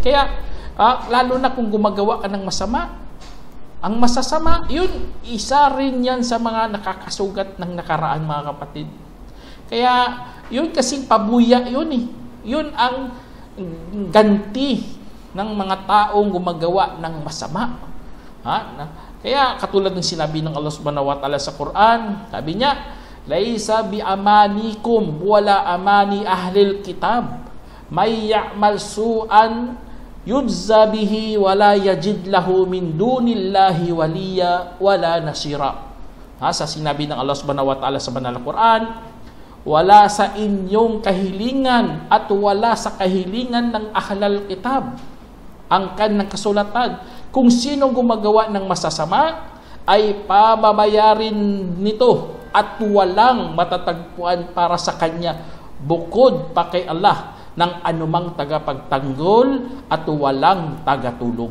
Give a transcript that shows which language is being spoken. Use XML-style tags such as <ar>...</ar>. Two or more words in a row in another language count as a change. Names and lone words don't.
<tl>Kaya lalo na kung gumagawa ka ng masama, ang masasama, yun, isa rin yan sa mga nakakasugat ng nakaraan mga kapatid. Kaya yun kasing pabuya yun eh. Yun ang ganti ng mga taong gumagawa ng masama. Kaya katulad ng sinabi ng</tl> <ar>الله سبحانه وتعالى</ar> <tl>sa Quran, sabi niya,</tl> <ar>ليس بأمانيكم ولا أماني أهل الكتاب من يعمل سوءا يجز به ولا يجد له من دون الله وليا ولا نصيرا.</ar> <tl>Sa sinabi ng</tl> <ar>الله سبحانه وتعالى</ar> <tl>sa banal na Quran, wala sa inyong kahilingan at wala sa kahilingan ng</tl> <ar>أهل الكتاب,</ar> <tl>angkan ng kasulatan, kung sino gumagawa ng masasama ay pababayarin nito at walang matatagpuan para sa kanya bukod pa kay Allah ng anumang tagapagtanggol at walang tagatulong.</tl>